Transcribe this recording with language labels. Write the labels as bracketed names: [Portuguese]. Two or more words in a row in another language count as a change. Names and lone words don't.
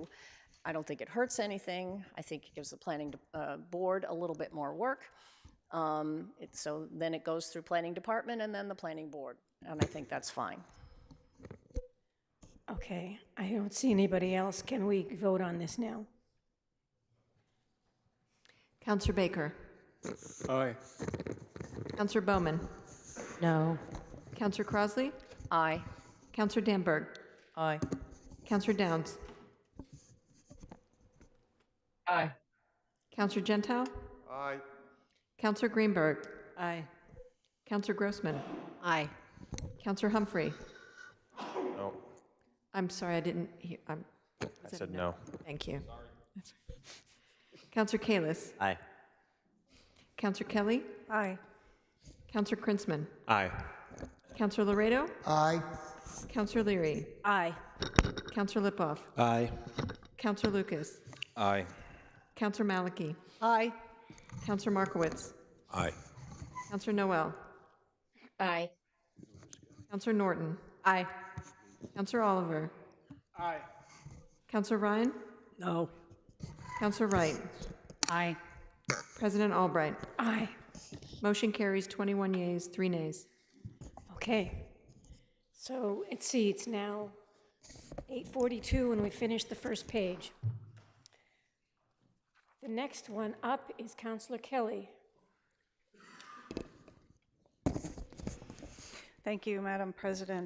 [English] I don't think it hurts anything. I think it gives the planning board a little bit more work. So then it goes through planning department and then the planning board, and I think that's fine. Okay, I don't see anybody else. Can we vote on this now? Councillor Baker. Aye. Councillor Bowman. No. Councillor Crosley. Aye. Councillor Danberg. Aye. Councillor Downs. Aye. Councillor Gentile. Aye. Councillor Greenberg. Aye. Councillor Grossman. Aye. Councillor Humphrey. No. I'm sorry, I didn't hear. I said no. Thank you. Councillor Kalis. Aye. Councillor Kelly. Aye. Councillor Krinsman. Aye. Councillor Laredo. Aye. Councillor Leary. Aye. Councillor Lipoff. Aye. Councillor Lucas. Aye. Councillor Maliki. Aye. Councillor Markowitz. Aye. Councillor Noel. Aye. Councillor Norton. Aye. Councillor Oliver. Aye. Councillor Ryan. No. Councillor Wright. Aye. President Albright. Aye. Motion carries 21 yeas, 3 nays. Okay. So it's now 8:42 and we finished the first page. The next one up is Councillor Kelly. Thank you, Madam President.